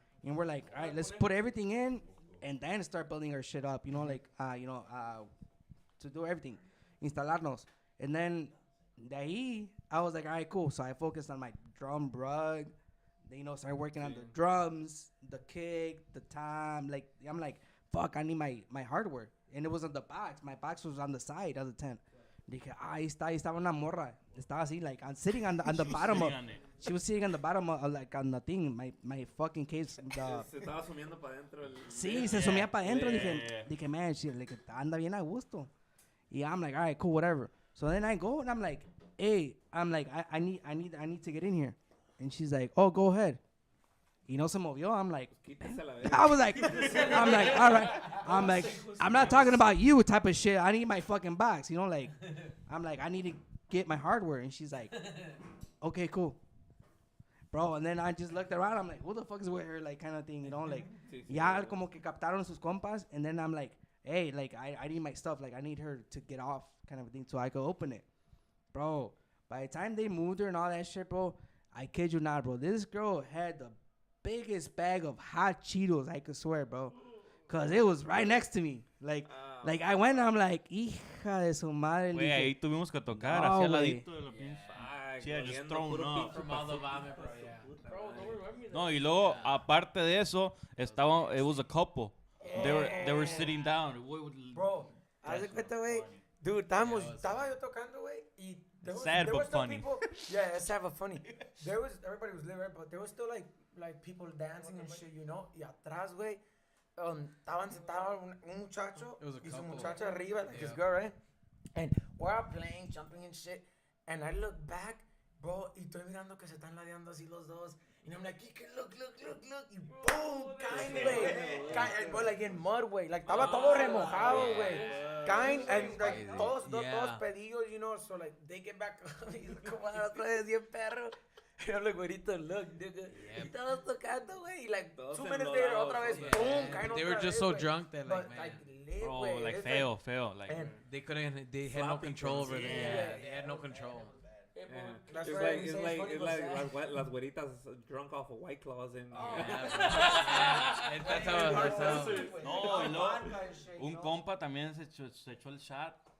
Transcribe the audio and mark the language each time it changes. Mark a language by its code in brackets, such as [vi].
[en] And we're like, all right, let's put everything in, and then start building our shit up. You know, like, to do everything, instalarnos. And then, [es] de ahí, [en] I was like, all right, cool. So I focused on my drum rug. Then, started working on the drums, the kick, the tom. Like, I'm like, fuck, I need my hardware. And it was on the box. My box was on the side of the tent. [es] Dije, ahí estaba una morra. Estaba así, [en] like, I'm sitting on the bottom of, she was sitting on the bottom of, like, on the thing, my fucking case. [es] Se estaba sumiendo para adentro. Sí, se sumía para adentro. Dije, man, she, like, anda bien a gusto. [en] Yeah, I'm like, all right, cool, whatever. So then I go and I'm like, hey, I need to get in here. And she's like, oh, go ahead. [es] Y no se movió. [en] I'm like, all right. I'm like, I'm not talking about you type of shit. I need my fucking box. Like, I'm like, I need to get my hardware. And she's like, okay, cool. Bro, and then I just looked around. I'm like, who the fuck is with her? [es] Like, [en] kind of thing, [es] like, ya como que captaron sus compas. [en] And then I'm like, hey, like, I need my stuff. Like, I need her to get off kind of a thing so I could open it. Bro, by the time they moved her and all that shit, bro, I kid you not, bro. This girl had the biggest bag of hot Cheetos, I could swear, bro. Because it was right next to me. Like I went and I'm like, [es] hija de su madre. Güey, ahí tuvimos que tocar hacia el ladito de la pinche. [en] She had just thrown up. From all the vomit, bro, yeah. [es] No, y luego, aparte de eso, [en] it was a couple. They were sitting down. [es] Bro, haz de cuenta, güey. Dude, estaba yo tocando, güey, y [en] sad there but was still funny. People, yeah, it's sad but funny. Everybody was living, but there was still like people dancing and shit, [es] Y atrás, güey, estaban sentados un muchacho y su muchacha arriba, [en] like his girl, right? And we're all playing, jumping and shit. And I look back, bro, [es] y estoy mirando que se están ladeando así los dos. [en] And I'm like, look. [es] Y boom, caen, güey. Caen, bro, [en] like in mud, [es] güey. Like, estaba todo remojado, güey. Caen, and like, todos pedillos, [en] So, like, they get back, [es] y como a otra vez, bien perro. Y I'm like, güerito, look, nigga. Y todos tocando, güey. Y like, [en] 2 minutes later, [es] otra vez, boom, caen otra vez. [en] They were just so drunk that, like, man. Bro, like, feo. Like, they had no control over it. Yeah, they had no control. It's like las güeritas drunk off of White Claws and That's how. [es] No, y luego un compa también se echó el shot.